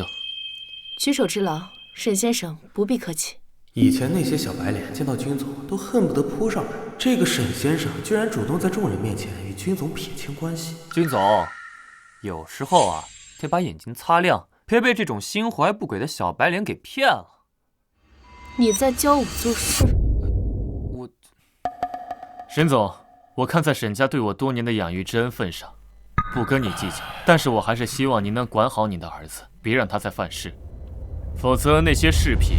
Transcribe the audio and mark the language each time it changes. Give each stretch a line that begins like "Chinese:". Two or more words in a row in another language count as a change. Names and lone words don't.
Chinese: 舉手之勞，沈先生不必客氣。以前那些小白臉見到君總都恨不得撲上來，這個沈先生居然主動在眾人面前與君總撇清關係。君總，有時候啊，得把眼睛擦亮，別被這種心懷不軌的小白臉給騙了。你在教我做事？沈總，我看在沈家對我多年的養育之恩份上，不跟你計較，但是我還是希望您能管好你的兒子，別讓他再犯事，否則那些飾品……